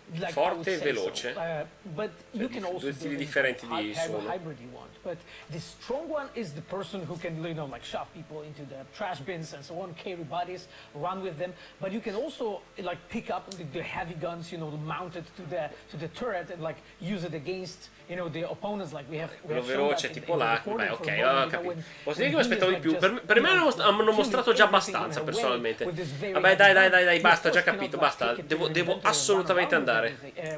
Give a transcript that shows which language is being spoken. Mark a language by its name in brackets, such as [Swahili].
[Italian] Forte e veloce. Due stili differenti di suono. [English] But the strong one is the person who can, like shove people into the trash bins and so on, carry bodies, run with them. But you can also like pick up the heavy guns, mounted to the turret and like use it against, the opponents. Like we have [Italian] veloce, tipo là. Beh, ok, ho capito. Posso dire che mi aspettavo di più. Per me hanno mostrato già abbastanza, personalmente. Vabbè, dai, basta, ho già capito, basta. Devo assolutamente andare.